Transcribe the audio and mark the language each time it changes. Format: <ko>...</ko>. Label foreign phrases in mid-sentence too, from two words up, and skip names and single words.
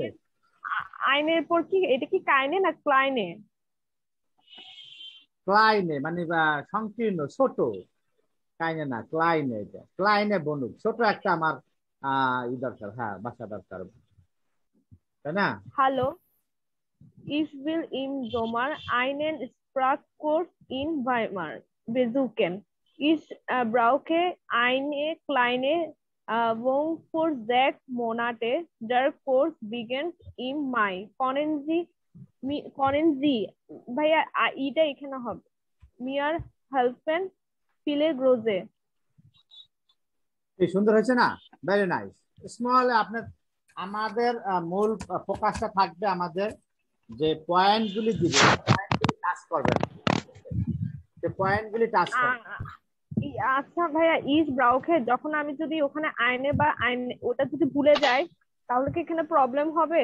<bn>আইনের পর কি এটা কি কাইনে না ক্লাইনে? ক্লাইনে মানে সংকীর্ণ ছোট, কাইনে না ক্লাইনে। এটা ক্লাইনে বনুক, ছোট একটা আমার ই দরকার, হ্যাঁ বাসা দরকার, তাই না?</bn> <de>Hallo, ich will im Sommer einen Sprachkurs in Weimar besuchen. Ich brauche eine kleine Wohnung für 6 Monate. Der Kurs beginnt im Mai. Können Sie</de> <bn>ভাইয়া এটা এখানে হবে</bn> <de>mir helfen? Viele Grüße।</de> <bn>এই সুন্দর হয়েছে না?</bn> <en>very nice.</en> <bn>স্মল আপনার আমাদের মূল ফোকাসটা থাকবে আমাদের যে পয়েন্টগুলি দিব, পয়েন্টগুলি টাচ করবেন, যে পয়েন্টগুলি টাচ করবেন। আচ্ছা ভাইয়া,</bn> <de>ich brauche</de> <bn>যখন আমি যদি ওখানে আইনে বা আইনে ওটা যদি ভুলে যাই, তাহলে কি এখানে প্রবলেম হবে?</bn>